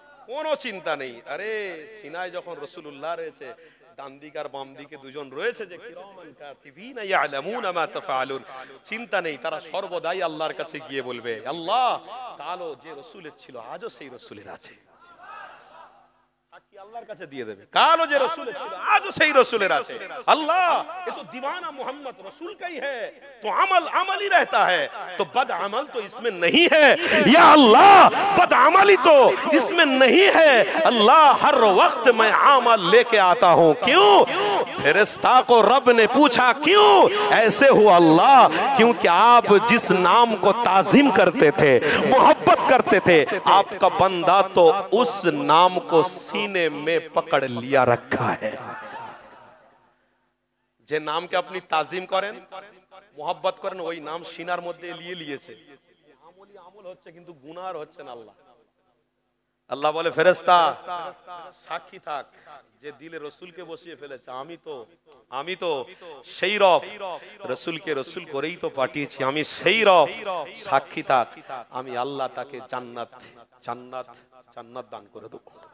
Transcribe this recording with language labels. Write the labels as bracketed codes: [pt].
[bn] কোনো চিন্তা নেই, আরে সিনায় যখন রাসূলুল্লাহ রয়েছে, ডান দিক আর বাম দিকে দুজন রয়েছে যে [ar] কিরামান কাতিবিনা ইয়ালামুনা মা তাফআলুন, [bn] চিন্তা নেই, তারা সর্বদাই আল্লাহর কাছে গিয়ে বলবে, আল্লাহ কালো যে রাসূলের ছিল আজও সেই রাসূলের আছে। সাক্ষী আল্লাহর কাছে দিয়ে দেবে। কালো যে রসুলের ছিল আজও সেই রসুলের আছে। [hi] আল্লাহ ये तो दीवाना मोहम्मद रसूल का ही है, तो अमल अमल ही रहता है, तो बद अमल तो इसमें नहीं है। या अल्लाह बद अमली तो इसमें नहीं है। अल्लाह हर वक्त मैं अमल लेके आता हूँ। क्यों? फरिश्ता को रब ने पूछा क्यों ऐसे हुआ अल्लाह? क्योंकि आप जिस नाम को ताजीम करते थे, मोहब्बत करते थे, आपका बंदा तो उस नाम को सीने में पकड़ लिया रखा है। [bn] যে নামকে আপনি তাজিম করেন, মোহাব্বত করেন, ওই নাম সিনার মধ্যে নিয়ে নিয়েছে। আমলি আমল হচ্ছে কিন্তু গুনাহ হচ্ছে না। আল্লাহ আল্লাহ বলে ফেরেশতা সাক্ষী থাক, যে দিলে রসুলকে বসিয়ে ফেলেছে আমি তো সেই রব, রসুলকে রসুল করেই তো পাঠিয়েছি, আমি সেই রব, সাক্ষী থাক, আমি আল্লাহ তাকে জান্নাত জান্নাত জান্নাত দান করে দেব।